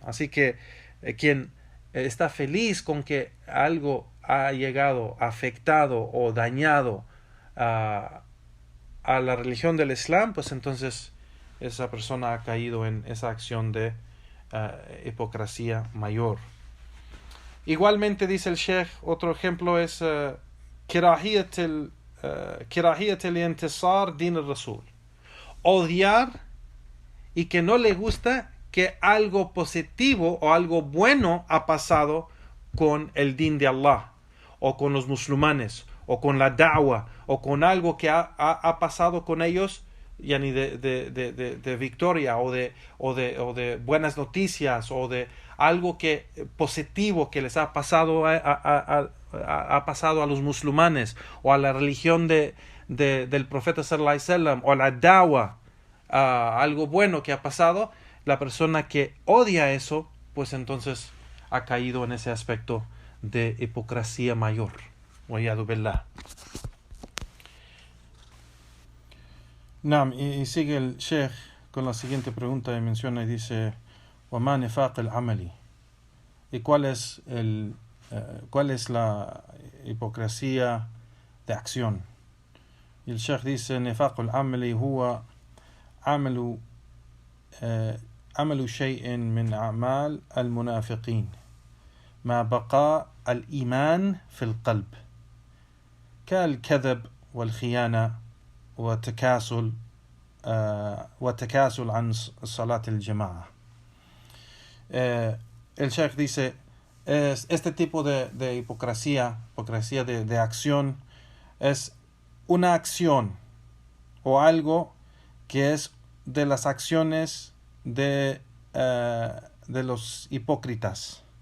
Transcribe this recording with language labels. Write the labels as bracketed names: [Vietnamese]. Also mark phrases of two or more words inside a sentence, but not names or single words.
[Spanish] Así que quien está feliz con que algo ha llegado, afectado o dañado a la religión del Islam, pues entonces esa persona ha caído en esa acción de hipocresía mayor. Igualmente dice el Sheikh, otro ejemplo es [Arabic] كراهية انتصار دين الرسول. [Spanish] Odiar y que no le gusta que algo positivo o algo bueno ha pasado con el din de Allah, o con los musulmanes, o con la da'wa, o con algo que ha pasado con ellos, yani de victoria, o de buenas noticias, o de algo positivo que les ha pasado ha pasado a los musulmanes, o a la religión del profeta [Arabic] صلى الله عليه وسلم, [Spanish] o a la da'wa, algo bueno que ha pasado. La persona que odia eso, pues entonces ha caído en ese aspecto de hipocresía mayor. [Arabic] والعياذ بالله. [Spanish] Naam, y sigue el Sheikh con la siguiente pregunta y menciona y dice: [Arabic] وما نفاق العملي. [Spanish] ¿Y cuál es la hipocresía de acción? Y el Sheikh dice: [Arabic] نفاق العملي هو عمل عمل شيء من أعمال المنافقين مع بقاء الإيمان في القلب كالكذب والخيانة وتكاسل عن صلاة الجماعة. [Spanish] El Sheikh dice, este tipo de hipocresía de acción, es una acción o algo que es de las acciones de los hipócritas,